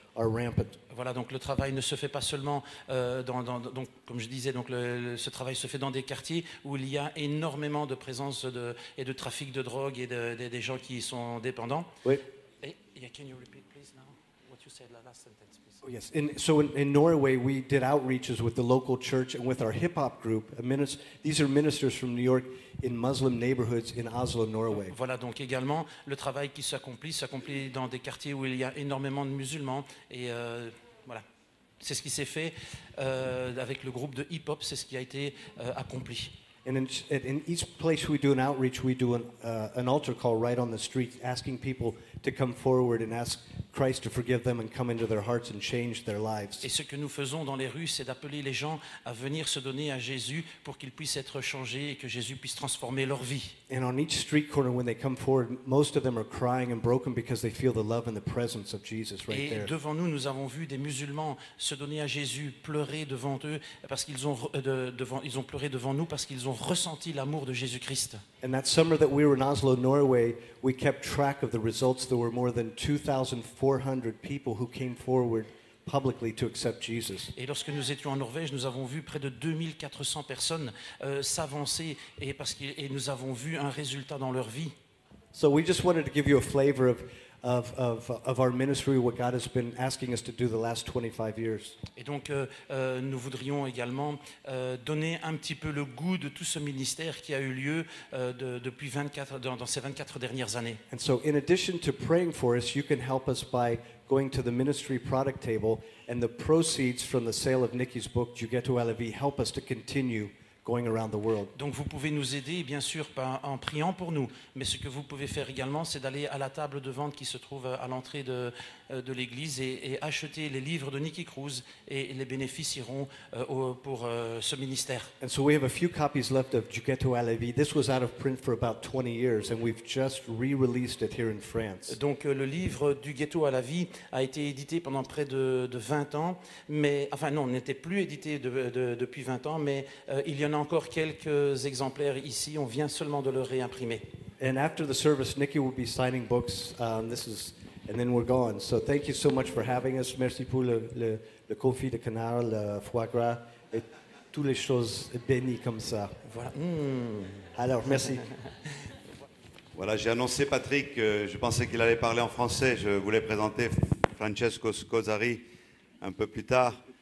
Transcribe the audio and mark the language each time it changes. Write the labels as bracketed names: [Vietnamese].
[English] are rampant. [French] Voilà, donc le travail ne se fait pas seulement donc, comme je disais, donc ce travail se fait dans des quartiers où il y a énormément de présence et de trafic de drogue et des gens qui sont dépendants. Oui. [English] Can you repeat, please, now what you said, the last sentence, please? Oh, yes. So in Norway, we did outreaches with the local church and with our hip hop group. These are ministers from New York in Muslim neighborhoods in Oslo, Norway. [French] Voilà, donc également le travail qui s'accomplit dans des quartiers où il y a énormément de musulmans et voilà. C'est ce qui s'est fait avec le groupe de hip-hop, c'est ce qui a été accompli. [English] And in each place we do an outreach, we do an altar call right on the street, asking people to come forward and ask Christ to forgive them and come into their hearts and change their lives. [French] Et ce que nous faisons dans les rues, c'est d'appeler les gens à venir se donner à Jésus pour qu'ils puissent être changés et que Jésus puisse transformer leur vie. [English] And on each street corner, when they come forward, most of them are crying and broken because they feel the love and the presence of Jesus right there. [French] Et devant nous, nous avons vu des musulmans se donner à Jésus, pleurer devant eux parce qu'ils ont pleuré devant nous parce qu'ils ont ressenti l'amour de Jésus-Christ. [English] And that summer that we were in Oslo, Norway, we kept track of the results. There were more than 2,400 people who came forward publicly to accept Jesus. [French] Et lorsque nous étions en Norvège, nous avons vu près de 2400 personnes s'avancer et nous avons vu un résultat dans leur vie. [English] So we just wanted to give you a flavor of our ministry, what God has been asking us to do the last 25 years. [French] Et donc, nous voudrions également donner un petit peu le goût de tout ce ministère qui a eu lieu depuis dans ces 24 dernières années. [English] And so in addition to praying for us, you can help us by going to the ministry product table, and the proceeds from the sale of Nikki's book, Jugeto Alevi, help us to continue going around the world. [French] Donc vous pouvez nous aider, bien sûr, en priant pour nous. Mais ce que vous pouvez faire également, c'est d'aller à la table de vente qui se trouve à l'entrée de l'église et acheter les livres de Nicky Cruz et les bénéfices iront pour ce ministère. [English] And so we have a few copies left of Jugeto Alevi. This was out of print for about 20 years, and we've just re-released it here in France. [French] Donc le livre du ghetto à la vie a été édité pendant près de 20 ans, mais enfin non, n'était plus édité depuis 20 ans, mais il y en a encore quelques exemplaires ici. On vient seulement de le réimprimer. [English] And after the service, Nikki will be signing books. And then we're gone. So thank you so much for having us. [French] Merci pour le confit de canard, le foie gras et toutes les choses bénies comme ça. Voilà. Alors, merci. Voilà, j'ai annoncé Patrick, je pensais qu'il allait parler en français. Je voulais présenter Francesco Scozzari un peu plus tard.